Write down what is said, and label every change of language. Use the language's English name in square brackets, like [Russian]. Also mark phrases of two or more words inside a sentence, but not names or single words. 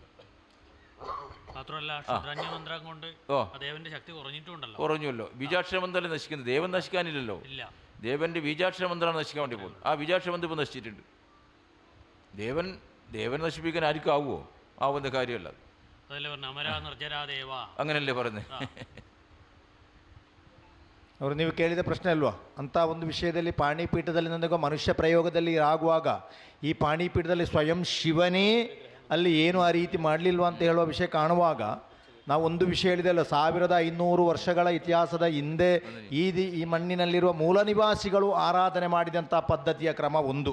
[Malayalam] കുറഞ്ഞല്ലോ. ബീജാക്ഷരമന്ത്രം നശിക്കുന്നത്. ദേവൻ നശിക്കാനില്ലല്ലോ. ദേവന്റെ ബീജാക്ഷരമന്ത്രമാണ് നശിക്കാൻ വേണ്ടി പോകുന്നത്. ആ ബീജാക്ഷരമന്ത്രം ഇപ്പോൾ നശിച്ചിട്ടുണ്ട്. ദേവൻ നശിപ്പിക്കാൻ ആർക്കും ആവുമോ? ആവുന്ന കാര്യമല്ല. അങ്ങനല്ലേ പറയുന്നത്. [Kannada] ಅವರು ನೀವು ಕೇಳಿದ ಪ್ರಶ್ನೆ ಅಲ್ವಾ? ಅಂಥ ಒಂದು ವಿಷಯದಲ್ಲಿ ಪಾಣಿಪೀಠದಲ್ಲಿ ನನಗೆ ಮನುಷ್ಯ ಪ್ರಯೋಗದಲ್ಲಿ ಆಗುವಾಗ ಈ ಪಾಣಿಪೀಠದಲ್ಲಿ ಸ್ವಯಂ ಶಿವನೇ ಅಲ್ಲಿ ಏನು ಆ ರೀತಿ ಮಾಡಲಿಲ್ವ ಅಂತ ಹೇಳುವ ವಿಷಯ ಕಾಣುವಾಗ ನಾವು ಒಂದು ವಿಷಯ ಹೇಳಿದೆಲ್ಲ, 1500 ವರ್ಷಗಳ ಇತಿಹಾಸದ ಹಿಂದೆ ಈ ಮಣ್ಣಿನಲ್ಲಿರುವ ಮೂಲ ನಿವಾಸಿಗಳು ಆರಾಧನೆ ಮಾಡಿದಂಥ ಪದ್ಧತಿಯ ಕ್ರಮ ಒಂದು.